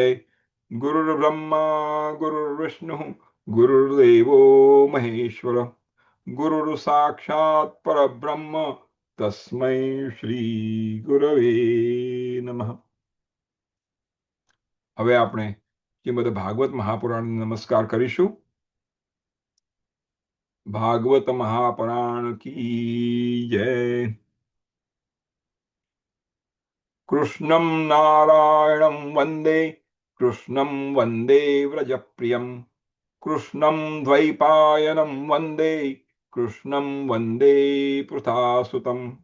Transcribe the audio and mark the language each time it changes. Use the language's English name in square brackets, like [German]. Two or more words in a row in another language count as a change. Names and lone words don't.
[Sanskrit] गुरुर्ब्रह्मा गुरुर्विष्णु गुरुर्देवो महेश्वर गुरुर साक्षात परब्रह्म तस्मै श्री गुरवे नमः। [Gujarati] હવે આપણે શ્રીમદ ભાગવત મહાપુરાણ નમસ્કાર કરીશું। [Hindi] भागवत महापुराण की जय। [Sanskrit] कृष्णं नारायणं वन्दे कृष्णं वन्दे व्रजप्रियं कृष्णं द्वैपायनं वन्दे कृष्णं वन्दे पृथासुतं।